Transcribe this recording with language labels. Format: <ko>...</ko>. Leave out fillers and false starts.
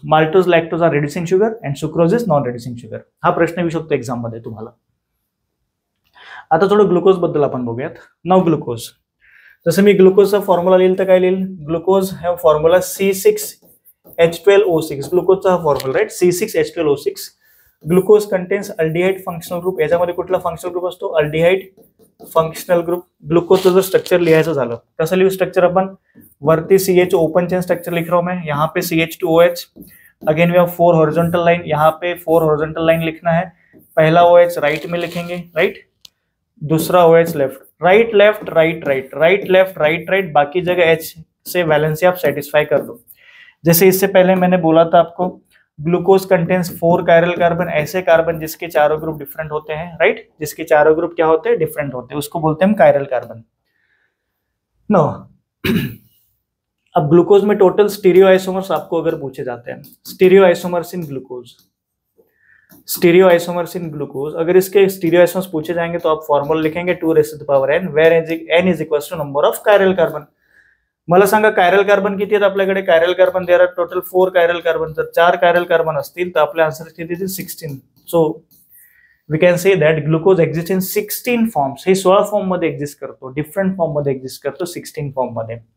<en>Maltose, lactose are reducing sugar and sucrose is non reducing sugar.</en> <mr>हा प्रश्न येऊ शकतो एक्झाम मध्ये तुम्हाला. आता थोडं ग्लुकोज बद्दल आपण बघूयात. नाव ग्लुकोज. जसं मी ग्लुकोजचा फॉर्म्युला लिहिल तर काय लिहिल, ग्लुकोज हा फॉर्म्युला C6H12O6. ग्लुकोजचा हा formula right, C6H12O6.</mr> <en>Glucose contains aldehyde functional group.</en> <mr>याच्यामध्ये कुठला फंक्शनल ग्रुप असतो, अल्डिहाइड फंक्शनल ग्रुप. ग्लुकोजचं जर स्ट्रक्चर लिहायचं झालं कसं लिहू स्ट्रक्चर आपण, वरती CH ओपन चेन स्ट्रक्चर</mr> <hi>लिख रहा हूं मैं, यहाँ पे</hi> <mr>CH2OH.</mr> <en>again we have 4 horizontal line,</en> <hi>यहाँ पे 4 हॉरिजॉन्टल लाइन लिखना है. पहला OH राइट में लिखेंगे, राइट, दूसरा OH left, right left right right, right left right right, बाकी जगह H से वैलेंसी आप सेटिस्फाई कर दो. जैसे इससे पहले मैंने बोला था आपको, ग्लूकोज कंटेन्स 4 कायरल कार्बन, ऐसे कार्बन जिसके चारों ग्रुप डिफरेंट होते हैं, राइट, जिसके चारों ग्रुप क्या होते हैं, डिफरेंट होते हैं, उसको बोलते हैं हम कायरल कार्बन. नो अब ग्लूकोज में टोटल स्टीरियो आइसोमर्स आपको अगर पूछे जाते हैं, stereo isomers in glucose, stereo isomers in glucose, अगर इसके स्टीरियो आइसोमर्स पूछे जाएंगे तो आप फॉर्मूला लिखेंगे 2n,</hi> <en>Where n is equals to number of chiral carbon.</en> <mr>मला सांगा कायरल कार्बन किती आहेत आपल्याकडे, chiral carbon</mr> <en>There are total 4 chiral carbon.</en> <mr>जर 4 कायरल कार्बन असतील तर आपल्या आन्सर किती येतील, 16.</mr> <en>So we can say that glucose exist in 16 forms.</en> <mr>हे 16 फॉर्म मध्ये एक्झिस्ट करतो, डिफरंट फॉर्म मध्ये एक्झिस्ट करतो, 16 फॉर्म मध्ये.</mr>